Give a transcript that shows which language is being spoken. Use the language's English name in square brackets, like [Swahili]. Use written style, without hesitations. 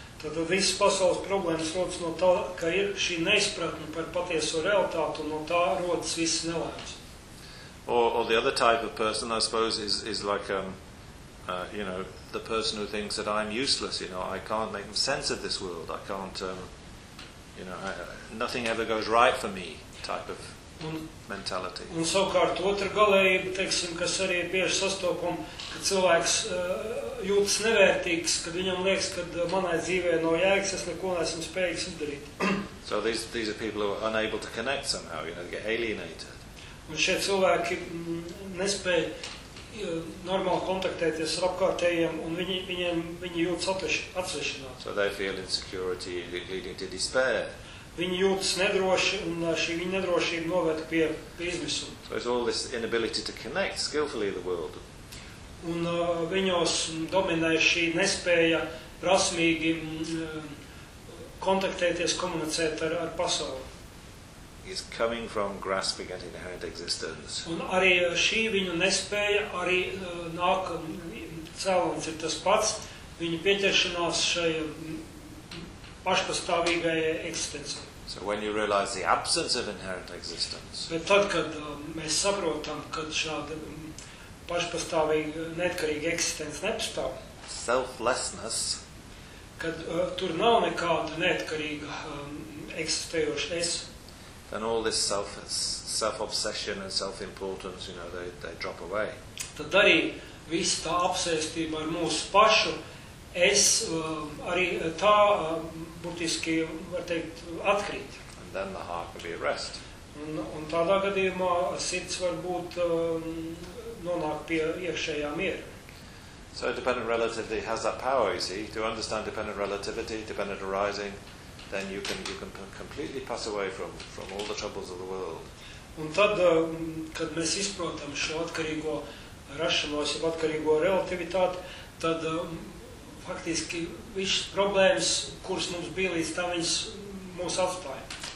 [Latvian] Tātad visas pasaules problēmas rodas no tā, ka ir šī neizpratne par patieso realitāti un no tā rodas viss nelēmums. [English] Or the other type of person, I suppose, is like, you know, the person who thinks that I'm useless, you know, I can't make sense of this world, I can't, you know, nothing ever goes right for me type of mentality. [Latvian] Un savukārt, otra galējība, teiksim, kas arī ir bieži sastopama, ka cilvēks jūtas nevērtīgs, kad viņam liekas, ka manai dzīvē no jēgas, es neko neesmu spējīgs izdarīt. [English] So these are people who are unable to connect somehow, you know, get alienated. [Latvian] Un šie cilvēki nespēj normāli kontaktēties ar apkārtējiem, un viņi jūtas atsvešināt. [English] So they feel insecurity leading to despair. [Latvian] Viņi jūtas nedroši, un šī viņa nedrošība noveda pie izmisuma. [English] So it's all this inability to connect skillfully the world. [Latvian] Un viņos dominē šī nespēja prasmīgi kontaktēties, komunicēt ar pasauli. [English] Is coming from grasping at inherent existence. [Latvian] Un arī šī viņu nespēja, arī nāk cēlons ir tas pats, viņa pieķeršanās šai pašpastāvīgajai eksistencei. [English] So when you realize the absence of inherent existence. [Latvian] Bet tad, kad mēs saprotam, kad šāda pašpastāvīga, neatkarīga eksistence nepastāv. [English] Selflessness. [Latvian] Kad tur nav nekāda neatkarīga eksistējoša es. [English] And all this self-obsession and self-importance, you know, they drop away. [Latvian] Tad arī visa tā apsēstība ar mūsu pašu, es arī tā būtiski, var teikt, atkrīt. [English] And then the heart can be at rest. [Latvian] Un tādā gadījumā sirds varbūt nonāk pie iekšējā miera. [English] So dependent relativity has that power, you see, to understand dependent relativity, dependent arising. Then you can completely pass away from all the troubles of the world. [Latvian] Un tad, kad mēs izprotam šo atkarīgo rašanos, jau atkarīgo relativitāti, tad faktiski visas problēmas, kuras mums bija līdz tam, viņas mūs atstāja.